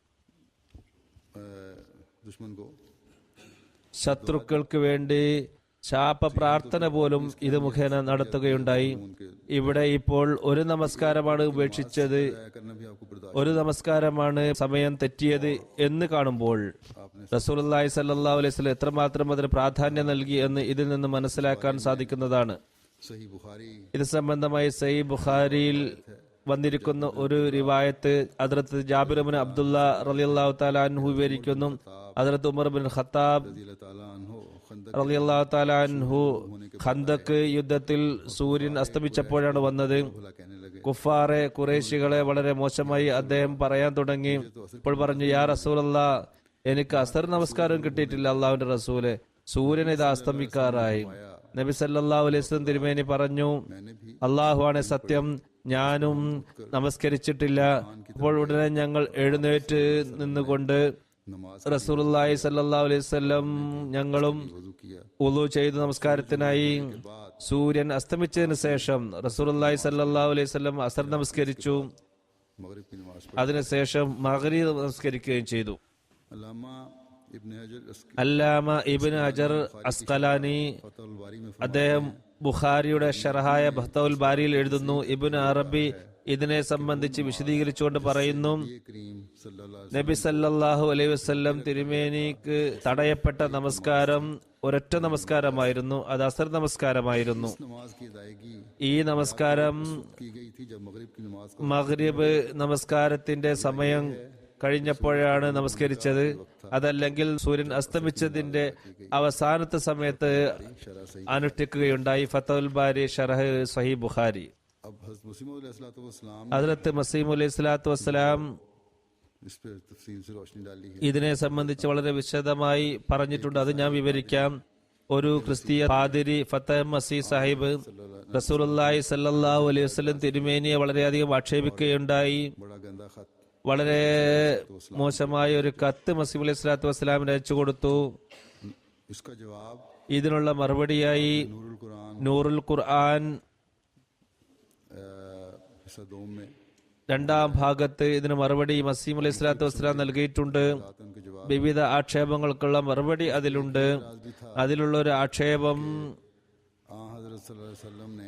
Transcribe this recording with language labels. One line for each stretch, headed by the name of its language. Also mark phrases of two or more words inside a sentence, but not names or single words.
Hindi: दुश्मन को
Malayalam: ശത്രുക്കൾക്ക് വേണ്ടി ശാപ പ്രാർത്ഥന പോലും ഇത് മുഖേന നടത്തുകയുണ്ടായി. ഇവിടെ ഇപ്പോൾ ഒരു നമസ്കാരമാണ് ഉപേക്ഷിച്ചത്,
Hindi: करना भी आपको बर्दाश्त
Malayalam: ഒരു നമസ്കാരമാണ് സമയം തെറ്റിയത് എന്ന് കാണുമ്പോൾ റസൂലുള്ളാഹി
Arabic: صلى الله عليه وسلم
Malayalam: എത്രമാത്രം അതിന് പ്രാധാന്യം നൽകി എന്ന് ഇതിൽ നിന്ന് മനസ്സിലാക്കാൻ സാധിക്കുന്നതാണ്. सही बुखारी ഇത് സംബന്ധമായി സഹീഹ് ബുഖാരിയിൽ വന്നിരിക്കുന്ന ഒരു റിവായത്ത് ഹദ്റത്ത് ജാബിർ ഇബ്നു അബ്ദുള്ള
Arabic: رضي الله تعالى عنه
Malayalam: വിവരിക്കുന്നു. ഹദ്റത്ത് ഉമർ ബിൻ ഖത്താബ്
Arabic: رضي الله تعالى عنه खंदक رضي الله تعالى عنه
Malayalam: ഖന്തക്ക് യുദ്ധത്തിൽ സൂര്യൻ അസ്തമിച്ചപ്പോഴാണ് വന്നത്.
Hindi: भला कहने लगे,
Malayalam: കുഫാറെ ഖുറൈശികളെ വളരെ മോശമായി അദ്ദേഹം പറയാൻ തുടങ്ങി. ഇപ്പോൾ പറഞ്ഞു,
Arabic: يا رسول الله,
Malayalam: എനിക്ക് അസർ നമസ്കാരം കിട്ടിയിട്ടില്ല അള്ളാഹുവിന്റെ റസൂലെ, സൂര്യൻ ഇത് അസ്തമിക്കാറായി. നബി
Arabic: صلى الله عليه وسلم
Malayalam: തിരുമേനി പറഞ്ഞു,
Hindi: मैंने भी
Malayalam: അള്ളാഹുവാണ് സത്യം, ഞാനും നമസ്കരിച്ചിട്ടില്ല. അപ്പോൾ ഉടനെ ഞങ്ങൾ എഴുന്നേറ്റ് നിന്നുകൊണ്ട് नमाज റസൂലുള്ളാഹി
Arabic: صلى الله عليه وسلم
Malayalam: ഞങ്ങളും
Hindi: वजू किया।
Malayalam: വുളു ചെയ്ത് നമസ്കാരത്തിനായി. സൂര്യൻ അസ്തമിച്ചതിന് ശേഷം റസൂലുള്ളാഹി
Arabic: صلى الله عليه وسلم
Malayalam: അസർ നമസ്കരിച്ചു.
Hindi: मगरिब की नमाज पढ़ी।
Malayalam: അതിനുശേഷം മഗ്രിബ് നമസ്കരിക്കുകയും ചെയ്തു. अल्लामा इब्न हजर അല്ലാമ ഇബ്നു ഹജർ അസ്ഖലാനി
Hindi: फतहुल बारी में
Malayalam: അദ്ദേഹം ബുഖാരിയുടെ ഷർഹായ ഫതഹുൽ ബാരിയിൽ എഴുതുന്നു, ഇബ്നു അറബി ഇതിനെ സംബന്ധിച്ച് വിശദീകരിച്ചുകൊണ്ട് പറയുന്നു,
Hindi: ये करीम सल्लल्लाहु
Malayalam: നബി
Arabic: صلى الله عليه وسلم
Malayalam: തിരുമേനിക്ക് തടയപ്പെട്ട നമസ്കാരം ഒരൊറ്റ നമസ്കാരമായിരുന്നു, അത് അസർ നമസ്കാരമായിരുന്നു.
Hindi: नमाज की अदायगी
Malayalam: ഈ നമസ്കാരം
Hindi: की गई थी जब मगरिब की नमाज को
Malayalam: മഗ്രിബ് നമസ്കാരത്തിന്റെ സമയം കഴിഞ്ഞപ്പോഴാണ് നമസ്കരിച്ചത്. അതല്ലെങ്കിൽ സൂര്യൻ അസ്തമിച്ചതിന്റെ അവസാനത്തെ സമയത്ത്
Hindi: शरा सही।
Malayalam: അനുഷ്ഠിക്കുകയുണ്ടായി. ഫതഹുൽ ബാരി ഷർഹ് സഹീഹ് ബുഖാരി.
Hindi: अब हज़रत मसीह मौद अलैहिस्सलाम
Malayalam: ഹദ്റത്ത് മസീഹ്
Arabic: عليه الصلاة والسلام
Hindi: इस पर तफसील से रोशनी डाली है।
Malayalam: ഇതിനെ സംബന്ധിച്ച് വളരെ വിശദമായി പറഞ്ഞിട്ടുണ്ട്. അത് ഞാൻ വിവരിക്കാം. ഒരു ക്രിസ്തീയ പാതിരി ഫതഹ് മസീഹ് സാഹിബ് റസൂലുള്ളാഹി
Arabic: صلى الله عليه وسلم
Malayalam: തിരുമേനിയെ വളരെയധികം ആക്ഷേപിക്കുകയുണ്ടായി.
Hindi: बड़ा गंदा खत
Malayalam: വളരെ മോശമായ ഒരു കത്ത് മസീഹ്
Arabic: عليه الصلاة والسلام
Malayalam: അയച്ചു കൊടുത്തു.
Hindi: इसका जवाब
Malayalam: ഇതിനുള്ള മറുപടിയായി नूरुल कुरान നൂറുൽ ഖുർആൻ
Hindi: हिस्सा 2 में
Malayalam: രണ്ടാം ഭാഗത്ത് ഇതിന് മറുപടി മസീഹ്
Arabic: عليه الصلاة والسلام
Malayalam: നൽകിയിട്ടുണ്ട്.
Hindi: उनके जवाब
Malayalam: വിവിധ ആക്ഷേപങ്ങൾക്കുള്ള മറുപടി അതിലുണ്ട്. അതിലുള്ള ഒരു ആക്ഷേപം
Hindi: आ हज़रत
Arabic: صلى الله عليه وسلم
Hindi: ने